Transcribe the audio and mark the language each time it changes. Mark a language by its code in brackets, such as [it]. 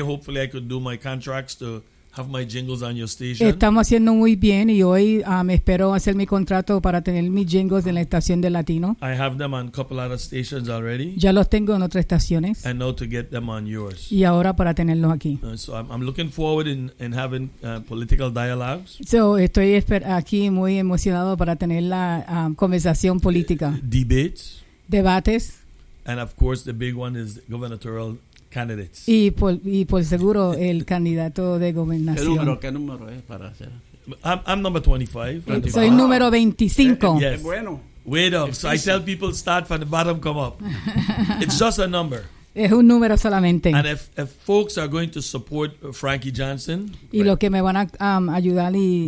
[en] Hopefully, I could do my contracts to have my jingles on your station. [es] Estamos haciendo muy bien, y hoy espero hacer mi contrato para tener mis jingles en la estación de Latino. [en] I have them on a couple other stations already. [es] Ya los tengo en otras estaciones. [en] And now to get them on yours. [es] Y ahora para tenerlos aquí. [en] So I'm looking forward in having political dialogues. [es] So estoy aquí muy emocionado para tener la conversación política. [en] Debates. [es] Debates. [en] And of course, the big one is gubernatorial candidates. [es] Y por seguro el candidato de gobernación. ¿Qué número es para hacer? [en] I'm number 25. [es] Soy número 25. [en] Yes. [es] Bueno. [en] Wait up. So I tell people start from the bottom, come up. It's just a number. [es] Es un número solamente. [en] And if folks are going to support Frankie Johnson, [es] y los que me van a ayudar y